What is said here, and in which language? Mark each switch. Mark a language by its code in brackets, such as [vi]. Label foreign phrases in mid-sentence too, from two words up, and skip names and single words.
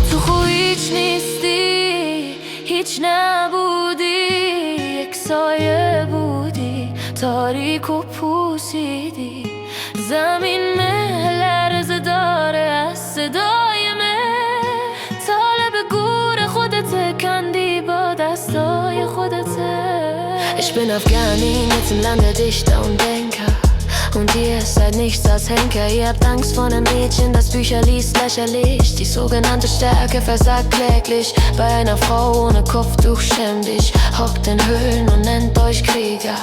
[fa] تو خو هیچ نیستی، هیچ نبودی، یک سایه بودی، تاریک و پوسیدی. زمین لرزه داره از صدای من، طالب گور خودت کندی با دستای خودت. [de] Ich bin Afghanin, jetzt im Land der Dichter und Denker, und ihr seid nichts als Henker. Ihr habt Angst vor einem Mädchen, das Bücher liest, lächerlich. Die sogenannte Stärke versagt kläglich. Bei einer Frau ohne Kopftuch schämt dich, hockt in Höhlen und nennt euch Krieger.